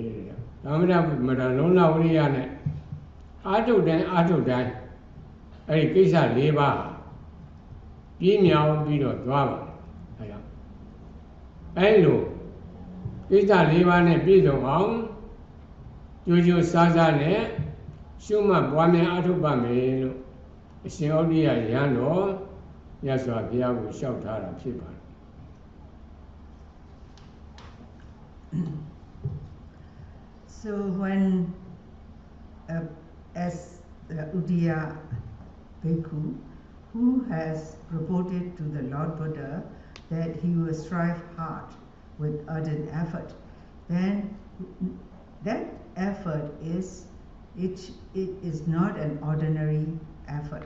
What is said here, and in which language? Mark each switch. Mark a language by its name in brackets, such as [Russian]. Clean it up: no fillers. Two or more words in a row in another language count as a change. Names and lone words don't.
[Burmese] တဲ့သမထမတလုံလဝိရိယနဲ့အာထုတ်တိုင်းအဲဒီကိစ္စ၄ပါးပြင်းမြောင်ပြီးတော့သွားပါအဲကြောင့်အဲဒီလိုကိစ္စ၄ပါးနဲ့ပြည့်စုံအောင်ကြိုးကြိုးစားစားနဲ့ရှုမှတ်ပွားများအာထုတ်ပါမယ်လို့အရှင်ဩဒိယယဟန်တော်မြတ်စွာဘုရားကိုလျှောက်ထားတာဖြစ်ပါတယ် [English] So when as Udiya Bhikkhu, who has reported to the Lord Buddha that he will strive hard with ardent effort, then that effort is not an ordinary effort.